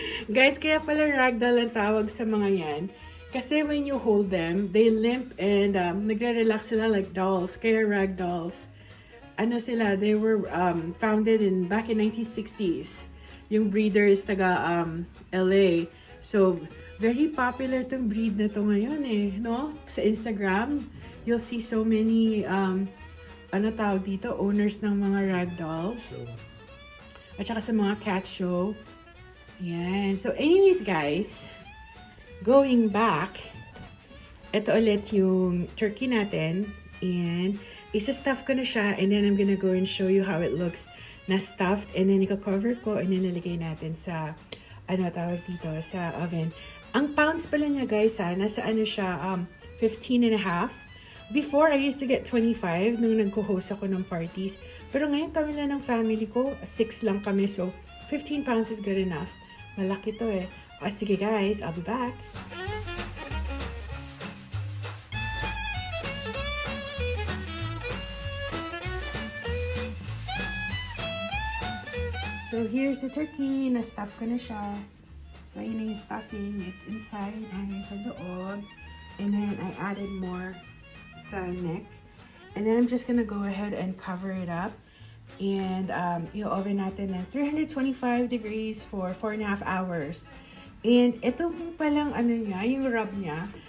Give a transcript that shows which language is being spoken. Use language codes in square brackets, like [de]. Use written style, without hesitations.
[tl] Guys, kaya pala ragdoll ang tawag sa mga yan. [en] Kasi when you hold them, they limp and [tl] nagre-relax sila [en] like dolls. Kaya ragdolls. They were founded back in 1960s. [tl] Yung breeder is taga LA. So, very popular tong breed na to ngayon no? [en] Sa Instagram, you'll see so many, owners ng mga ragdolls. [tl] At saka sa mga cat show. Yan. [en] So anyways guys, going back, [tl] ito ulit yung turkey natin. And isa-stuff ko na siya. [en] And then I'm gonna go and show you how it looks na stuffed. [tl] And then ika-cover ko and then nalagay natin sa, sa oven. Ang pounds pala niya guys nasa siya, 15 and a half. [en] Before, I used to get 25 nung nagko-host ako ng parties. [tl] Pero ngayon kami na ng family ko, 6 lang kami. [en] So, 15 pounds is good enough. [tl] Malaki to sige [en] guys, I'll be back. So, here's the turkey. [tl] Na-stuff ko na siya. So, yun na yung stuffing. [en] It's inside, [tl] hanggang sa loob. [en] And then, I added more sa neck. And then, I'm just gonna go ahead and cover it up. And, oven natin at 325 degrees for 4.5 hours. [tl] And, ito palang yung rub niya.